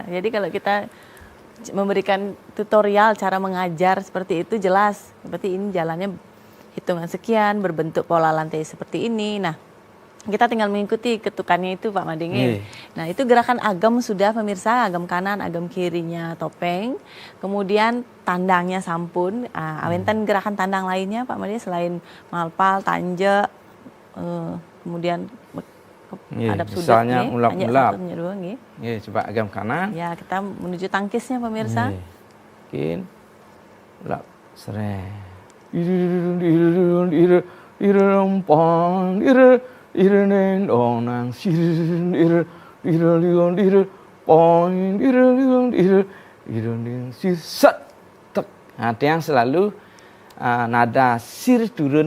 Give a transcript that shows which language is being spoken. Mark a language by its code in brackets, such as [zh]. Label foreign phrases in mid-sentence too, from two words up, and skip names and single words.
[id] Jadi kalau kita memberikan tutorial cara mengajar seperti itu jelas. Seperti ini jalannya hitungan sekian, berbentuk pola lantai seperti ini. Nah, kita tinggal mengikuti ketukannya itu Pak Mading. Nah, itu gerakan agam sudah pemirsa, agam kanan, agam kirinya topeng. Kemudian tandangnya sampun. Awenten gerakan tandang lainnya Pak Mading selain malpal, tanja, kemudian Nggih, hadap sudut misalnya nggih. ulap-ulap. Tanjak 1, tanjak 2 nggih. Nggih, coba agam kanan. Ya, kita menuju tangkisnya pemirsa. Nggih. Mungkin ulap seret. Nah, yang selalu nada sir turun.